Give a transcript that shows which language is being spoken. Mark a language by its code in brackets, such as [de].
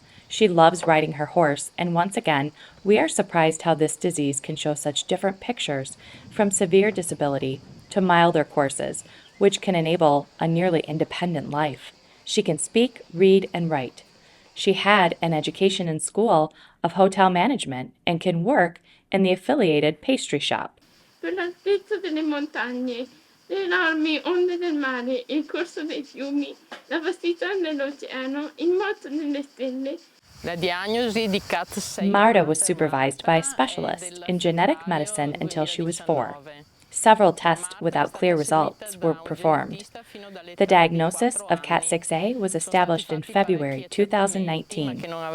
[en] She loves riding her horse, and once again, we are surprised how this disease can show such different pictures, from severe disability to milder courses, which can enable a nearly independent life. She can speak, read, and write. She had an education in school of hotel management and can work in the affiliated pastry shop. [it] Per l'altezza delle montagne, le enormi onde del mare, il corso dei fiumi, la vastità dell'oceano, il moto delle stelle. [en] Marta was supervised by a specialist in genetic medicine until she was 4. Several tests without clear results were performed. The diagnosis of KAT6A was established in February 2019.